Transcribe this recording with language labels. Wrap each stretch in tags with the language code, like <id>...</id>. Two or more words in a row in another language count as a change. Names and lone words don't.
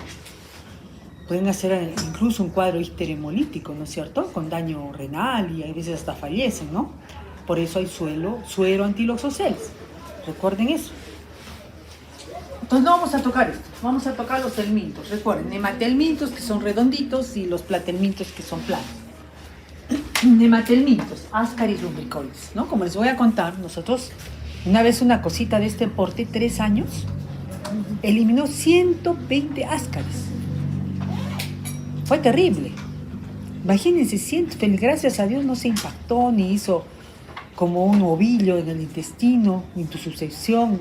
<es>Pueden hacer incluso un cuadro histeremolítico, ¿no es cierto? Con daño renal y a veces hasta fallecen, ¿no? Por eso hay suero antiloxoceles. Recuerden eso. Entonces no vamos a tocar esto, vamos a tocar los helmintos. Recuerden, nematelmintos que son redonditos y los platelmintos que son planos. Nematelmintos, Ascaris lumbricoides, ¿no? Como les voy a contar, nosotros una vez una cosita de este porte, 3 años, eliminó 120 Ascaris. Fue terrible. Imagínense, gracias a Dios no se impactó ni hizo como un ovillo en el intestino, intususcepción.</es>